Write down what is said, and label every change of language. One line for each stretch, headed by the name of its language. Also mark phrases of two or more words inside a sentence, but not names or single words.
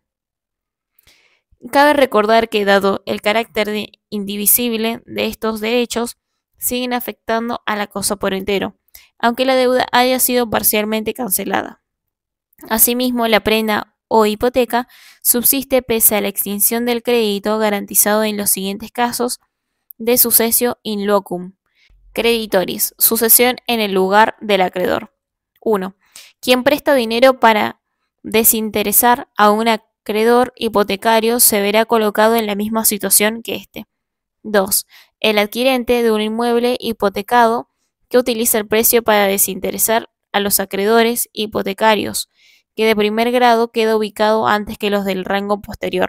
Spanish: Cabe recordar que, dado el carácter indivisible de estos derechos, siguen afectando a la cosa por entero, aunque la deuda haya sido parcialmente cancelada. Asimismo, la prenda o hipoteca subsiste pese a la extinción del crédito garantizado en los siguientes casos de
Latin: sucesio in locum. Creditoris,
Spanish: sucesión en el lugar del acreedor. 1. Quien presta dinero para desinteresar a un acreedor hipotecario se verá colocado en la misma situación que éste. 2. El adquirente de un inmueble hipotecado que utiliza el precio para desinteresar a los acreedores hipotecarios, que de primer grado queda ubicado antes que los del rango posterior.